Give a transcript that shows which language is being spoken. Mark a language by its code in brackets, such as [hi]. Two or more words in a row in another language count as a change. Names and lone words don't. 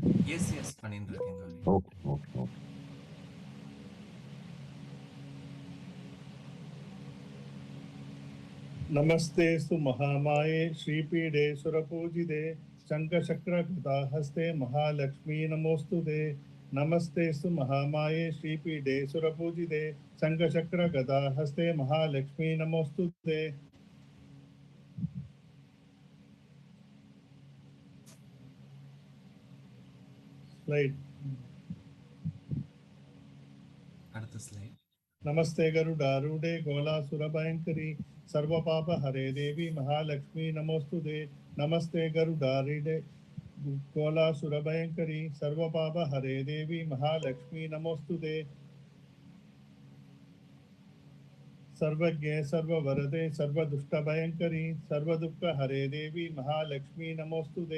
[ta] எஸ் பண்ணிட்டு இருக்கேன். ஓகே. [sa] नमस्तेस्तु महामाये श्रीपीठे सुरपूजिते शङ्खचक्रगदाहस्ते महालक्ष्मी नमोस्तुते. नमस्तेस्तु महामाये श्रीपीठे सुरपूजिते शङ्खचक्रगदाहस्ते महालक्ष्मी नमोस्तुते. [ta] स्लाइड. அடுத்த ஸ்லைட். [sa] नमस्ते गरुडारूढे गोलासुरभयङ्करी सर्वपाप हरे देवी महालक्ष्मी नमोस्तुते. नमस्ते गरुडारूढे गोलासुरभयङ्करी सर्वपाप हरे देवी महालक्ष्मी नमोस्तुते. सर्वज्ञे सर्ववरदे सर्वदुष्टभयङ्करी सर्वदुःख हरे देवी महालक्ष्मी नमोस्तुते.